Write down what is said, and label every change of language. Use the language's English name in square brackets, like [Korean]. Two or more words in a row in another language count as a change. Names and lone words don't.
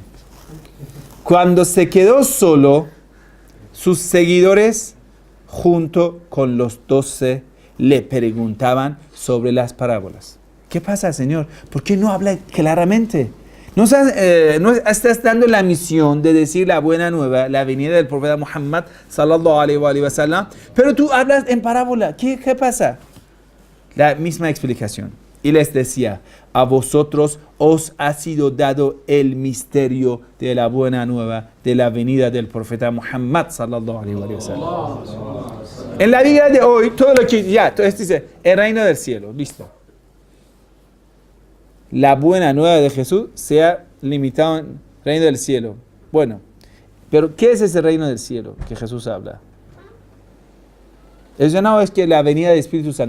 [Spanish] Cuando se quedó solo, sus seguidores junto con los 12 le preguntaban sobre las parábolas. ¿Qué pasa, Señor? ¿Por qué no habla claramente? No estás dando la misión de decir la buena nueva, la venida del profeta Muhammad [Arabic] صلى الله عليه وسلم, [Spanish] pero tú hablas en parábola. ¿Qué pasa? La misma explicación. Y les decía, a vosotros os ha sido dado el misterio de la buena nueva, de la venida del profeta Muhammad [Arabic] صلى الله عليه وسلم. [Spanish] En la vida de hoy, todo lo que entonces dice, el reino del cielo, listo. La buena nueva de Jesús se ha limitado en reino del cielo. Bueno, pero ¿qué es ese reino del cielo que Jesús habla? Eso no es que la venida del Espíritu Santo.